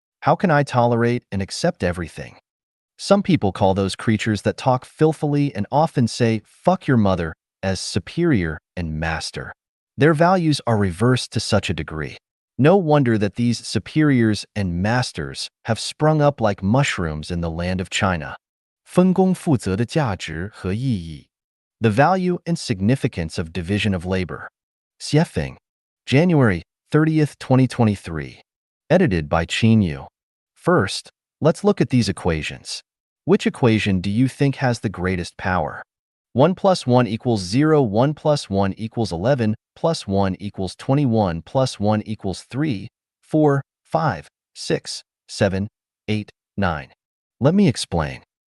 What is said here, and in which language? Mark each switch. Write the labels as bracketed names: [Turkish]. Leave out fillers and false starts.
[English] How can I tolerate and accept everything?" Some people call those creatures that talk filthily and often say, "Fuck your mother," as superior and master. Their values are reversed to such a degree. No wonder that these superiors and masters have sprung up like mushrooms in the land of China. [Chinese] 分工负责的价值和意义. [English] The value and significance of division of labor. Xiefeng, January 30th, 2023. Edited by Yu. First, let's look at these equations. Which equation do you think has the greatest power? 1 plus 1 equals 0, 1 plus 1 equals 11, plus 1 equals 21, plus 1 equals 3, 4, 5, 6, 7, 8, 9. Let me explain.